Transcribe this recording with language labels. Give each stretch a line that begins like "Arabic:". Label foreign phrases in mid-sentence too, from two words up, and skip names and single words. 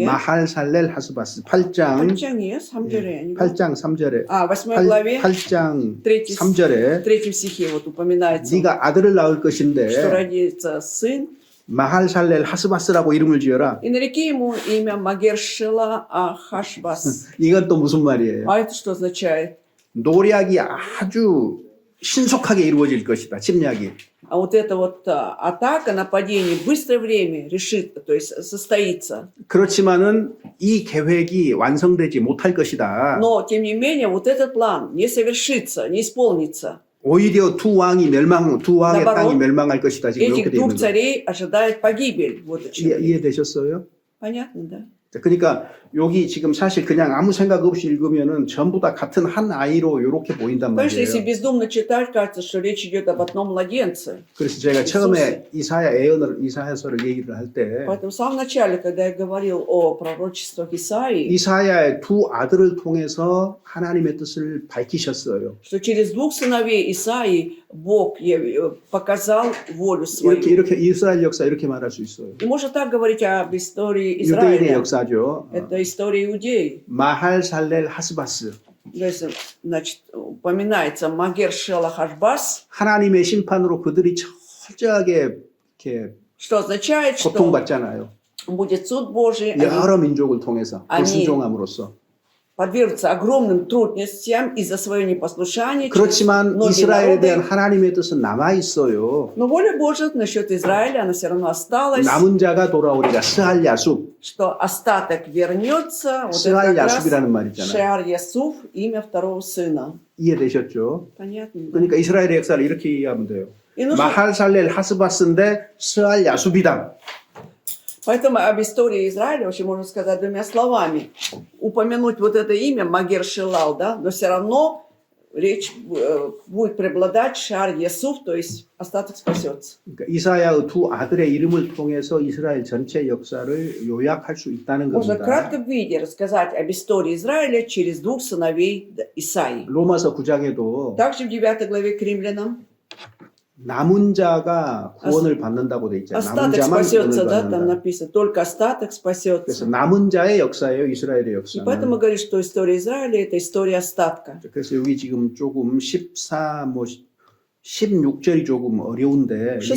Korean: 마할살렐 하스바스 8장 8장에 3절에 아니고? 8장 3절에
Russian: 8 главе
Korean: 8장 3 3절에
Russian: 3 стихе вот упоминается,
Korean: 네가 아들을 낳을
Russian: что
Korean: 것인데
Russian: родится сын,
Korean: 마할살렐 하스바스라고 이름을 지어라.
Russian: и нареки ему имя Магершила Ахашбас.
Korean: 이건 또 무슨 말이에요?
Russian: А это что означает?
Korean: 노략이 아주 신속하게 이루어질 것이다. 침략이.
Russian: А вот эта вот атака, нападение, в быстрое время решит, то есть состоится.
Korean: 그렇지만은 이 계획이 완성되지 못할 것이다.
Russian: Но, тем не менее, вот этот план не совершится, не исполнится.
Korean: 오히려 두 왕의 나바로 땅이 멸망할 것이다. 지금 이렇게
Russian: Этих
Korean: 돼 있는
Russian: двух
Korean: 거예요.
Russian: царей ожидает погибель. Вот о чем.
Korean: 이해되셨어요?
Russian: Понятно, да?
Korean: 자, 그러니까 여기 지금 사실 그냥 아무 생각 없이 읽으면은 전부 다 같은 한 아이로 이렇게 보인단
Russian: Конечно, если
Korean: 말이에요.
Russian: бездумно читать, кажется, что речь идет об одном младенце.
Korean: 그래서 제가 처음에 이사야서를 얘기를 할 때
Russian: Поэтому в самом начале, когда я говорил о пророчествах Исаии,
Korean: 이사야의 두 아들을 통해서 하나님의 뜻을 밝히셨어요.
Russian: что через двух сыновей Исаии Бог показал волю свою.
Korean: 이렇게 이스라엘 역사 이렇게 말할 수 있어요.
Russian: И можно так говорить об истории
Korean: 유대인의
Russian: Израиля.
Korean: 역사죠.
Russian: Это история иудеев.
Korean: 마할살렐 하스바스.
Russian: Если, значит, упоминается Магер Шела Хашбас,
Korean: 하나님의 심판으로 그들이 철저하게 이렇게
Russian: что означает, что
Korean: 고통받잖아요.
Russian: будет суд Божий, они
Korean: 여러 민족을 통해서 불순종함으로써.
Russian: подвергнутся огромным трудностям из-за своего непослушания.
Korean: 그렇지만
Russian: многие
Korean: 이스라엘에
Russian: народы.
Korean: 대한 하나님의 뜻은 남아 있어요.
Russian: Но воля Божия насчет Израиля, она все равно осталась,
Korean: 남은 자가 돌아오리라. 스할 야숲.
Russian: что остаток вернется. Вот это
Korean: 스할
Russian: как раз
Korean: 야숲이라는 말이잖아요.
Russian: Шеар Ясуф, имя второго сына.
Korean: 이해되셨죠?
Russian: Понятно? Да?
Korean: 그러니까 이스라엘의 역사를 이렇게 이해하면 돼요.
Russian: И нужно-
Korean: 마할살렐 하스바스인데 스알 야수비당.
Russian: Поэтому об истории Израиля вообще можно сказать двумя словами. Упомянуть вот это имя Магер Шилал, да, но все равно речь будет преобладать Шар Ясуф, то есть остаток спасется.
Korean: 그러니까 이사야의 두 아들의 이름을 통해서 이스라엘 전체 역사를 요약할 수 있다는
Russian: Можно в
Korean: 겁니다.
Russian: кратком виде рассказать об истории Израиля через двух сыновей Исаии.
Korean: 로마서 9장에도
Russian: Также в 9 главе к римлянам
Korean: 남은 자가 구원을 받는다고 돼 있잖아요. 남은
Russian: остаток
Korean: 자만
Russian: спасется,
Korean: 구원을
Russian: да, там
Korean: 받는다.
Russian: написано, только остаток
Korean: 그래서
Russian: спасется.
Korean: 남은 자의 역사예요, 이스라엘의
Russian: И поэтому
Korean: 역사는.
Russian: говорит, что история Израиля – это история остатка.
Korean: 그래서 여기 지금 조금 14, 16절이 조금 어려운데 이거